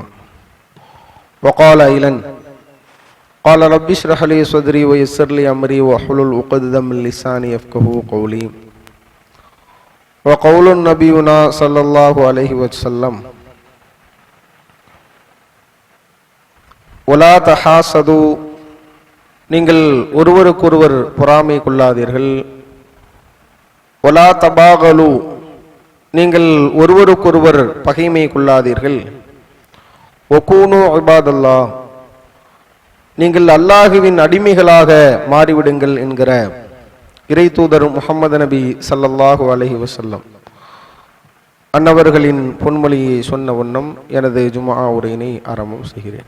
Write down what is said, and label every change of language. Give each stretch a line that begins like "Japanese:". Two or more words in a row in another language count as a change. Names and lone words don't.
Arabic: وقال أيضا: قال رب اشرح لي صدري ويسر لي أمري واحلل عقدة من لساني يفقهوا قولي. وقول نبينا صلى الله عليه وسلم: ولا تحاسدوا
Tamil: நீங்கள் ஒருவருக்கொருவர் பொறாமை கொள்ளாதீர்கள்.
Arabic: ولا تباغضوا
Tamil: நீங்கள் ஒருவருக்கொருவர் பகைமை கொள்ளாதீர்கள்.
Arabic: وكونوا عباد الله
Tamil: நீங்கள் அல்லாஹுவின் அடிமைகளாக மாறிவிடுங்கள் என்கிற இறை தூதர் முஹம்மது நபி
Arabic: صلى الله عليه وسلم
Tamil: அன்னவர்களின் பொன்மொழியை சொன்ன வண்ணம் எனது ஜும்ஆ உரையினை ஆரம்பம் செய்கிறேன்.